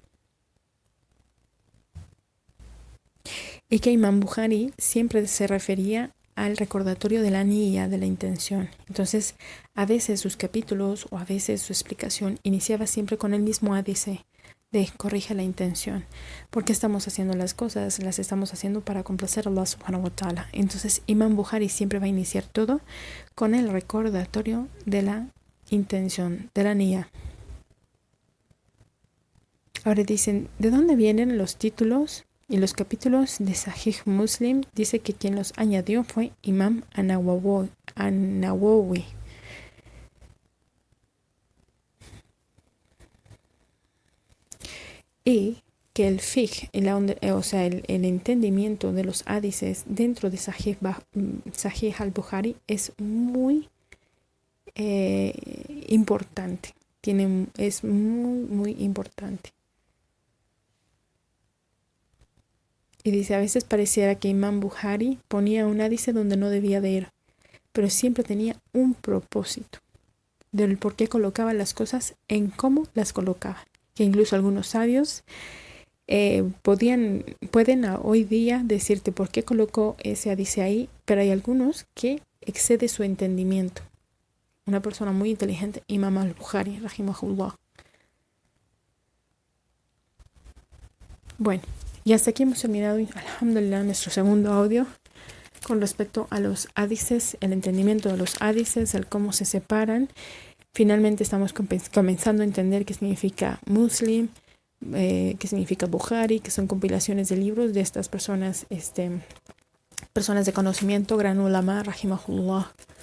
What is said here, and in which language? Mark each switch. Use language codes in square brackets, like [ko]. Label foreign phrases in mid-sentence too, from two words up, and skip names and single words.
[es] Y que Imam Bukhari siempre se refería al recordatorio de la niyya, de la intención. Entonces, a veces sus capítulos o a veces su explicación iniciaba siempre con el mismo hadice de corrige la intención. ¿Por qué estamos haciendo las cosas? Las estamos haciendo para complacer a Allah [ar] سبحانه وتعالى. [es] Entonces, Imam Bukhari siempre va a iniciar todo con el recordatorio de la intención, de la niyya. Ahora dicen, ¿de dónde vienen los títulos y los capítulos de Sahih Muslim? Dice que quien los añadió fue Imam An-Nawawi. Y que el fiqh, el entendimiento de los hadices dentro de Sahih al-Bukhari es muy importante. Es muy importante. Y dice, a veces pareciera que Imam Bukhari ponía un hadice donde no debía de ir, pero siempre tenía un propósito del por qué colocaba las cosas en cómo las colocaba. Que incluso algunos sabios pueden hoy día decirte por qué colocó ese hadice ahí, pero hay algunos que excede su entendimiento. Una persona muy inteligente, Imam al-Bukhari, rahimahullah. Bueno, y hasta aquí hemos terminado, alhamdulillah, nuestro segundo audio con respecto a los hadices, el entendimiento de los hadices, el cómo se separan. Finalmente estamos comenzando a entender qué significa Muslim, qué significa Bukhari, que son compilaciones de libros de estas personas, personas de conocimiento, gran [ar] علماء، رحمه الله.